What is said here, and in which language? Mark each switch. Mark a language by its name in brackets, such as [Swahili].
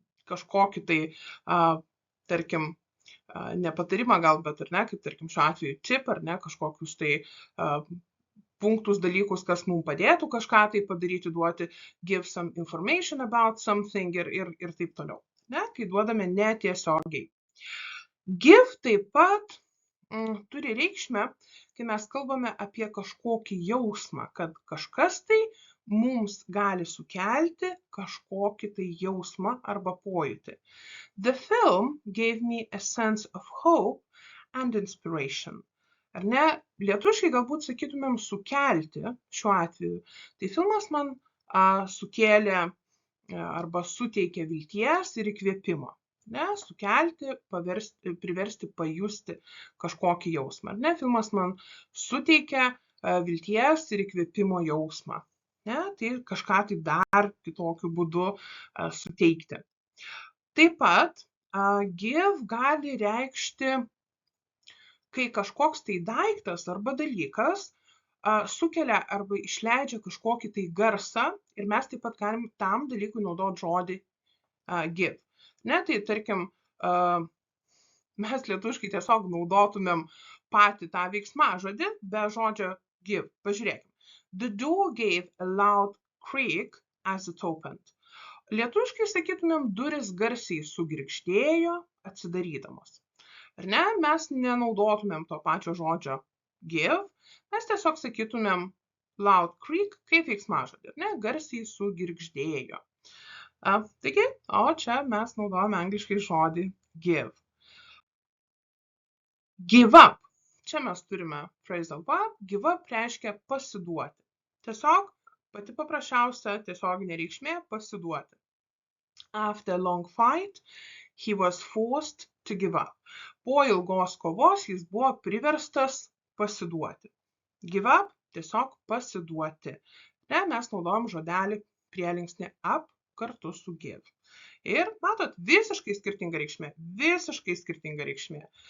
[Lithuanian] kažkokį tai, tarkim, ne patarimą gal, bet ar ne, kaip tarkim šiuo atveju tip, ar ne, kažkokius tai punktus, dalykus, kas mums padėtų kažką tai padaryti, duoti [English] give some information about something [Lithuanian] ir taip toliau, ne, kai duodame netiesiogiai. Give taip pat turi reikšmę, kai mes kalbame apie kažkokį jausmą, kad kažkas tai mums gali sukelti kažkokį tai jausmą arba pojūtį. [English] The film gave me a sense of hope and inspiration. [Lithuanian] Ar ne? Lietuviškai galbūt sakytumėm sukelti šiuo atveju. Tai filmas man sukėlė arba suteikė vilties ir įkvėpimo. Ne? Sukelti, priversti pajusti kažkokį jausmą. Ne? Filmas man suteikia vilties ir įkvėpimo jausmą. Ne? Tai kažką tai dar kitokiu būdu suteikti. Taip pat Give gali reikšti, kai kažkoks tai daiktas arba dalykas sukelia arba išleidžia kažkokį tai garsą ir mes taip pat galim tam dalykui naudoti žodį give. Ne, tai tarkim, mes lietuviškai tiesiog naudotumėm patį tą veiksmažodį be žodžio give. Pažiūrėkim. [English] The door gave a loud creak as it opened. [Lithuanian] Lietuviškai sakytumėm, duris garsiai sugirgždėjo atsidarydamos. Ar ne? Mes nenaudotumėm to pačio žodžio give, mes tiesiog sakytumėm loud creak kaip veiksmažodį, ne? Garsiai sugirgždėjo. Taigi, o čia mes naudojame angliškai žodį give. Give up. Čia mes turime phrasal verb. Give up reiškia pasiduoti. Tiesiog pati paprasčiausia tiesioginė reikšmė pasiduoti. [English] After a long fight, he was forced to give up. [Lithuanian] Po ilgos kovos jis buvo priverstas pasiduoti. Give up tiesiog pasiduoti. Ne, mes naudojam žodelį prielinksnį up kartu su give. Ir matot, visiškai skirtinga reikšmė. Visiškai skirtinga reikšmė.